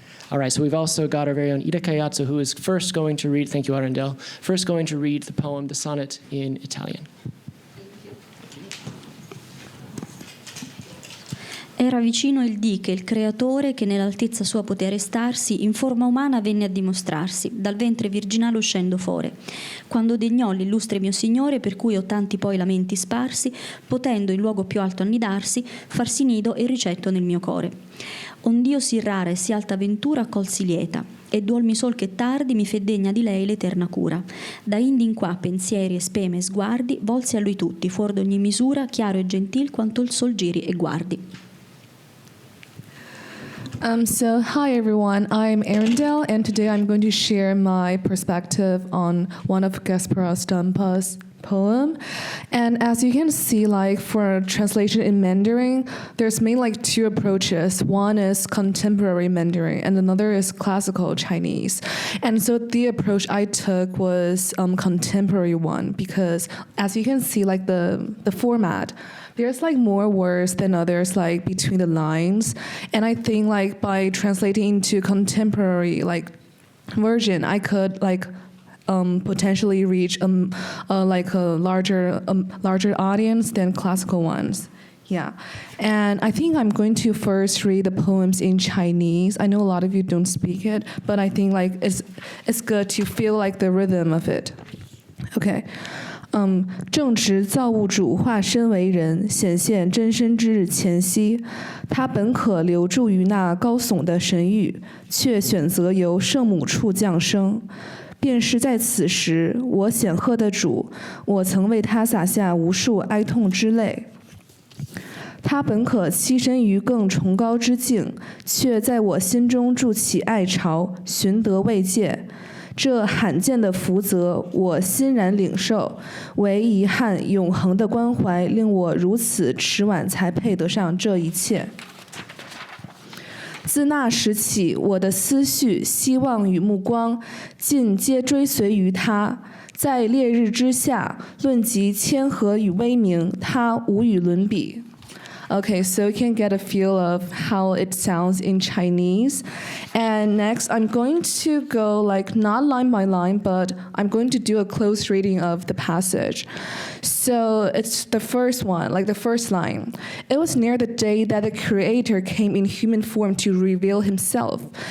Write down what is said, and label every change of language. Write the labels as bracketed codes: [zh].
[en] All right, so we've also got our very own Ida Kayatsu, who is first going to read, thank you, Arundel, first going to read the poem, the sonnet in Italian. [it] Era vicino il dì che il creatore, che nell'altezza sua poté restarsi, in forma umana venne a dimostrarsi, dal ventre virginale uscendo fore. Quando degnò l'illustre mio Signore, per cui ho tanti poi lamenti sparsi, potendo in luogo più alto annidarsi, farsi nido e ricetto nel mio core. Ond'io sì rara e sì alta ventura accolsi lieta, e duolmi sol che tardi mi fe degna di lei l'eterna cura. Da indi in qua pensieri e speme e sguardi, volsi a lui tutti, fuor d'ogni misura, chiaro e gentil quanto il sol giri e guardi. [en] So hi everyone, I'm Arundel, and today I'm going to share my perspective on one of Gaspara Stampa's poem. And as you can see, like for translation in Mandarin, there's mainly like two approaches. One is contemporary Mandarin and another is classical Chinese. And so the approach I took was contemporary one, because as you can see, like the format, there's like more words than others, like between the lines. And I think like by translating into contemporary like version, I could like potentially reach like a larger audience than classical ones. Yeah, and I think I'm going to first read the poems in Chinese. I know a lot of you don't speak it, but I think like it's good to feel like the rhythm of it. Okay. [zh] 正值造物主化身为人，显现真身之日前夕，他本可留住于那高耸的神域，却选择由圣母处降生。便是在此时，我显赫的主，我曾为他洒下无数哀痛之泪。他本可栖身于更崇高之境，却在我心中筑起爱巢，寻得慰藉。这罕见的福泽，我欣然领受。唯遗憾，永恒的关怀令我如此迟晚才配得上这一切。自那时起，我的思绪、希望与目光，尽皆追随于他。在烈日之下，论及谦和与威名，他无与伦比。 [en] Okay, so you can get a feel of how it sounds in Chinese. And next, I'm going to go like not line by line, but I'm going to do a close reading of the passage. So it's the first one, like the first line. It was near the day that the Creator came in human form to reveal himself.